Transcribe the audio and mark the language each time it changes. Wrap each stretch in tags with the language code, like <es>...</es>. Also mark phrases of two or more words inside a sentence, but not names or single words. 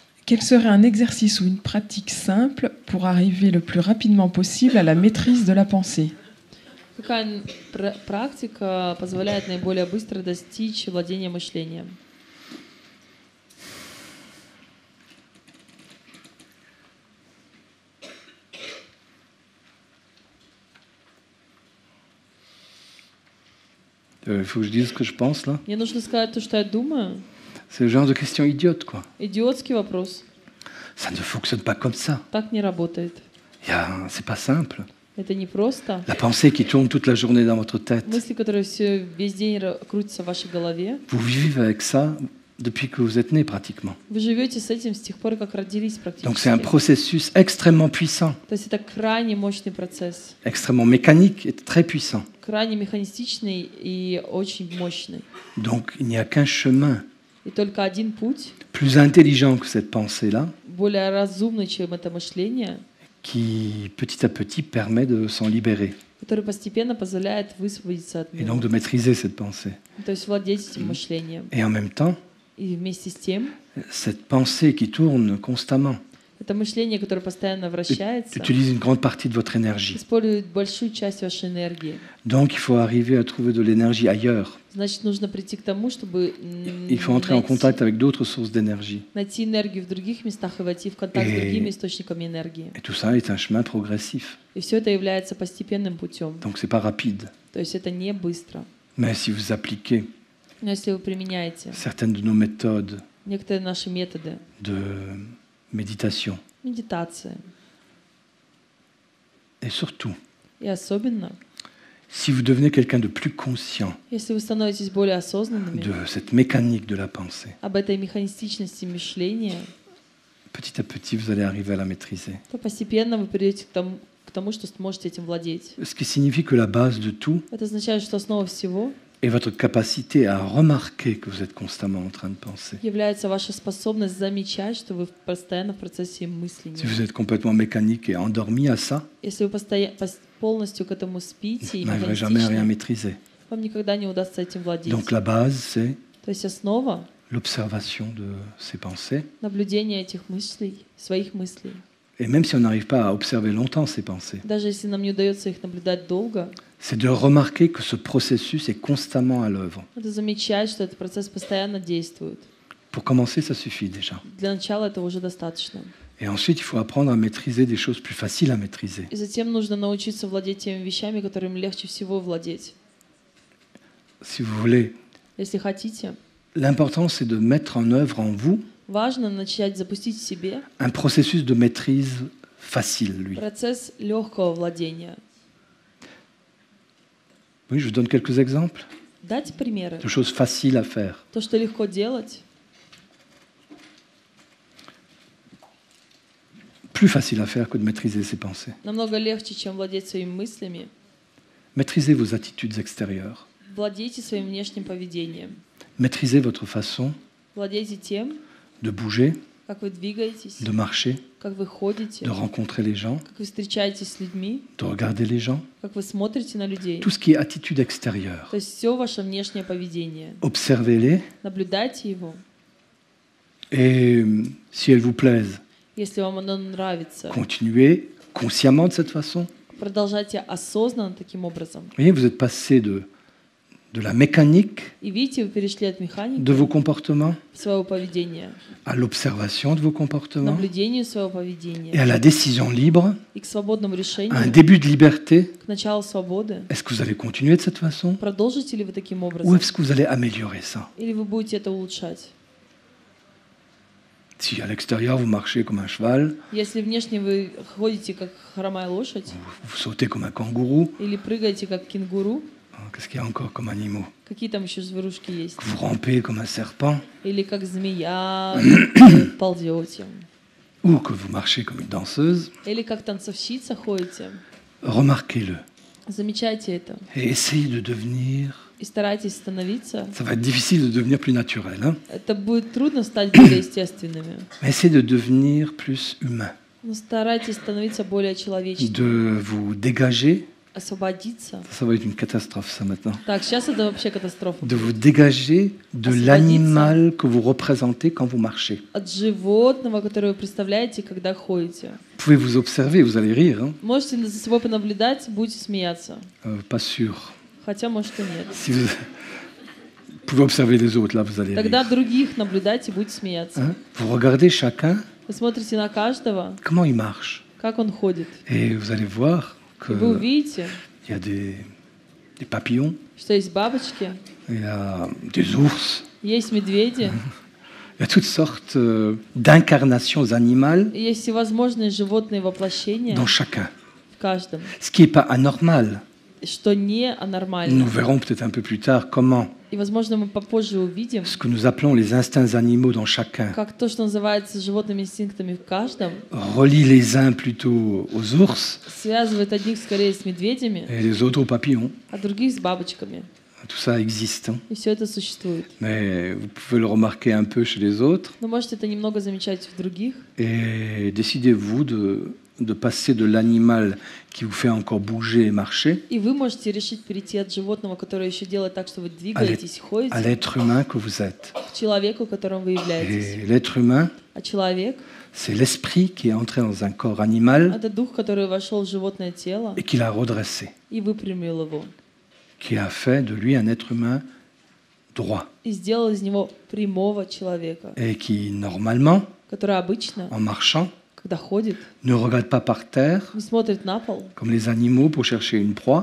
<fr>Quel serait un exercice ou une pratique simple pour arriver le plus rapidement possible à la maîtrise de la pensée?</fr> <ru>Какая практика позволяет наиболее быстро достичь владения мышлением?</ru> <fr>Il faut que je dise ce que je pense là.</fr> <ru>Мне нужно сказать то, что я думаю.</ru> <fr>C'est le genre de question idiote, quoi.</fr> <ru>Идиотский вопрос.</ru> <fr>Ça ne fonctionne pas comme ça.</fr> <ru>Так не работает.</ru> <fr>C'est pas simple.</fr> <ru>Это не просто.</ru> <fr>La pensée qui tourne toute la journée dans votre tête.</fr> <ru>Мысли, которые весь день крутятся в вашей голове.</ru> <fr>Vous vivez avec ça depuis que vous êtes né pratiquement.</fr> <ru>Вы живете с этим с тех пор, как родились практически.</ru> <fr>Donc c'est un processus extrêmement puissant.</fr> <ru>То есть это крайне мощный процесс.</ru> <fr>Extrêmement mécanique et très puissant.</fr> <ru>Крайне механистичный и очень мощный.</ru> <fr>Donc il n'y a qu'un chemin</fr> <ru>И только один путь,</ru> <fr>plus intelligent que cette pensée-là,</fr> <ru>более разумный, чем это мышление,</ru> <fr>qui petit à petit permet de s'en libérer</fr> <ru>который постепенно позволяет высвободиться от</ru> <fr>et</fr> <ru>него.</ru> <fr>donc de maîtriser cette pensée.</fr> <ru>То есть владеть этим мышлением.</ru> <fr>Et en même temps,</fr> <ru>И вместе с тем,</ru> <fr>cette pensée qui tourne constamment</fr> <ru>это мышление, которое постоянно вращается,</ru> <fr>utilise une grande partie de votre énergie.</fr> <ru>использует большую часть вашей энергии.</ru> <fr>Donc il faut arriver à trouver de l'énergie ailleurs.</fr> <ru>Значит, нужно прийти к тому, чтобы</ru> <fr>Il faut entrer en contact avec d'autres sources d'énergie.</fr> <ru>найти энергию в других местах и войти в контакт с другими источниками энергии.</ru> <fr>Et tout ça est un chemin progressif.</fr> <ru>И все это является постепенным путем.</ru> <fr>Donc c'est pas rapide.</fr> <ru>То есть это не быстро.</ru> <fr>Mais si vous appliquez</fr> <ru>Но если вы применяете</ru> <fr>certaines de nos méthodes</fr> <ru>некоторые наши методы,</ru> <fr>de méditation,</fr> <ru>медитация,</ru> <fr>et surtout,</fr> <ru>и особенно,</ru> <fr>si vous devenez quelqu'un de plus conscient</fr> <ru>если вы становитесь более осознанными</ru> <fr>de cette mécanique de la pensée,</fr> <ru>об этой механистичности мышления,</ru> <fr>petit à petit, vous allez arriver à la maîtriser.</fr> <ru>то постепенно вы придете к тому, что сможете этим владеть.</ru> <fr>Ce qui signifie que la base de tout</fr> <ru>Это означает, что основа всего</ru> <fr>est votre capacité à remarquer que vous êtes constamment en train de penser.</fr> <ru>является ваша способность замечать, что вы постоянно в процессе мысления.</ru> <fr>Si vous êtes complètement mécanique et endormi à ça,</fr> <ru>Если вы полностью к этому спите и</ru> <fr>vous n'arriverez jamais à rien</fr> <ru>механистично,</ru> <fr>maîtriser.</fr> <ru>вам никогда не удастся этим владеть.</ru> <fr>Donc la base, c'est</fr> <ru>То есть основа</ru> <fr>l'observation de ces pensées.</fr> <ru>наблюдения этих мыслей, своих мыслей.</ru> <fr>Et même si on n'arrive pas à observer longtemps ces pensées,</fr> <ru>Даже если нам не удается их наблюдать долго,</ru> <fr>c'est de remarquer que ce processus est constamment à l'œuvre.</fr> <ru>надо замечать, что этот процесс постоянно действует.</ru> <fr>Pour commencer, ça suffit déjà.</fr> <ru>Для начала это уже достаточно.</ru> <fr>Et ensuite, il faut apprendre à maîtriser des choses plus faciles à maîtriser.</fr> <ru>И затем нужно научиться владеть теми вещами, которыми легче всего владеть.</ru> <fr>Si vous voulez,</fr> <ru>Если хотите,</ru> <fr>l'important, c'est de mettre en œuvre en vous</fr> <ru>важно начать запустить в себе</ru> <fr>un processus de maîtrise facile, lui.</fr> <ru>процесс легкого владения.</ru> <fr>Oui, je vous donne quelques exemples</fr> <ru>Дайте примеры.</ru> <fr>de choses faciles à faire.</fr> <ru>То, что легко делать,</ru> <fr>Plus facile à faire que de maîtriser ses pensées.</fr> <ru>намного легче, чем владеть своими мыслями.</ru> <fr>Maîtrisez vos attitudes extérieures.</fr> <ru>Владейте своим внешним поведением.</ru> <fr>Maîtrisez votre façon</fr> <ru>Владейте тем,</ru> <fr>de bouger,</fr> <ru>как вы двигаетесь,</ru> <fr>de marcher,</fr> <ru>как вы ходите,</ru> <fr>de rencontrer les gens,</fr> <ru>как вы встречаетесь с людьми,</ru> <fr>de regarder les gens.</fr> <ru>как вы смотрите на людей.</ru> <fr>Tout ce qui est attitude extérieure.</fr> <ru>То есть все ваше внешнее поведение.</ru> <fr>Observez-les</fr> <ru>Наблюдайте его.</ru> <fr>et si elles vous plaisent,</fr> <ru>Если вам оно нравится,</ru> <fr>continuez consciemment de cette façon.</fr> <ru>продолжайте осознанно таким образом.</ru> <fr>Vous voyez, vous êtes passé de la mécanique</fr> <ru>И видите, вы перешли от механики</ru> <fr>de vos comportements</fr> <ru>своего поведения</ru> <fr>à l'observation de vos</fr> <ru>к</ru> <fr>comportements</fr> <ru>наблюдению своего</ru> <fr>et</fr> <ru>поведения</ru> <fr>à la décision libre,</fr> <ru>и к свободному</ru> <fr>à un</fr> <ru>решению,</ru> <fr>début de liberté.</fr> <ru>к началу свободы.</ru> <fr>Est-ce que vous allez continuer de cette façon</fr> <ru>Продолжите ли вы таким</ru> <fr>ou</fr> <ru>образом?</ru> <fr>est-ce que vous allez améliorer ça?</fr> <ru>Или вы будете это улучшать?</ru> <fr>Si à l'extérieur vous marchez comme un cheval,</fr> <ru>Если внешне вы ходите как хромая лошадь,</ru> <fr>vous sautez comme un kangourou,</fr> <ru>или прыгаете как кенгуру,</ru> <fr>qu'est-ce qu'il y a encore comme animaux?</fr> <ru>какие там еще зверушки есть,</ru> <fr>Que vous rampez comme un serpent</fr> <ru>или как змея ползете,</ru> <fr>ou que vous marchez comme une danseuse,</fr> <ru>или как танцовщица ходите,</ru> <fr>remarquez-le</fr> <ru>замечайте это</ru> <fr>et essayez de devenir.</fr> <ru>и старайтесь становиться.</ru> <fr>Ça va être difficile de devenir plus naturel, hein?</fr> <ru>Это будет трудно стать более естественными,</ru> <fr>Mais essayez de devenir plus humain,</fr> <ru>но старайтесь становиться более человечными,</ru> <fr>de vous dégager</fr> <ru>освободиться.</ru> <fr>Ça va être une catastrophe, ça, maintenant.</fr> <ru>Так, сейчас это вообще катастрофа.</ru> <fr>De vous dégager de l'animal que vous représentez quand vous marchez.</fr> <ru>От животного, которое вы представляете, когда ходите.</ru> <fr>Vous pouvez vous observer, vous allez rire. Hein?</fr> <ru>Можете за собой понаблюдать, будете смеяться.</ru> <fr>Pas sûr.</fr> <ru>Хотя, может, и нет.</ru> <fr>Si vous pouvez observer les autres, là, vous allez</fr> <ru>Тогда</ru> <fr>rire.</fr> <ru>других наблюдайте, будете смеяться.</ru> <fr>Hein? Vous regardez chacun,</fr> <ru>Вы смотрите на каждого,</ru> <fr>comment il marche.</fr> <ru>как он ходит.</ru> <fr>Et vous allez voir</fr> <ru>И вы</ru> <fr>qu'il</fr> <ru>увидите,</ru> <fr>y a des papillons,</fr> <ru>что есть бабочки,</ru> <fr>il y a des ours,</fr> <ru>есть медведи,</ru> <fr>il y a toutes sortes d'incarnations animales</fr> <ru>и есть всевозможные животные воплощения</ru> <fr>dans chacun.</fr> <ru>в каждом,</ru> <fr>Ce qui n'est pas anormal.</fr> <ru>что не</ru> <fr>Nous</fr> <ru>анормально.</ru> <fr>verrons peut-être un peu plus tard comment</fr> <ru>И, возможно, мы попозже увидим,</ru> <fr>ce que nous appelons les instincts animaux dans chacun</fr> <ru>как то, что называется животными инстинктами в каждом,</ru> <fr>relie les uns plutôt aux ours</fr> <ru>связывает одних скорее с медведями,</ru> <fr>et les autres aux papillons.</fr> <ru>а других с бабочками.</ru> <fr>Tout ça existe. Hein.</fr> <ru>И все это существует.</ru> <fr>Mais vous pouvez le remarquer un peu chez les autres</fr> <ru>Но можете это немного замечать в других.</ru> <fr>et décidez-vous de passer de l'animal qui vous fait encore bouger et marcher</fr> <ru>И вы можете решить перейти от животного, которое еще делает так, что вы</ru> <fr>à</fr> <ru>двигаетесь и ходите,</ru> <fr>l'être humain que vous êtes.</fr> <ru>к человеку, которым вы являетесь.</ru> <fr>Et l'être humain,</fr> <ru>А человек</ru> <fr>c'est l'esprit qui est entré dans un corps animal —</fr> <ru>это дух, который вошел в животное тело</ru> <fr>et qui l'a redressé,</fr> <ru>и выпрямил его,</ru> <fr>qui a fait de lui un être humain droit</fr> <ru>и сделал из него прямого человека,</ru> <fr>et qui, normalement,</fr> <ru>который обычно,</ru> <fr>en marchant,</fr> <ru>когда ходит,</ru> <fr>ne regarde pas par terre</fr> <ru>не смотрит на пол,</ru> <fr>comme les animaux pour chercher une proie.</fr>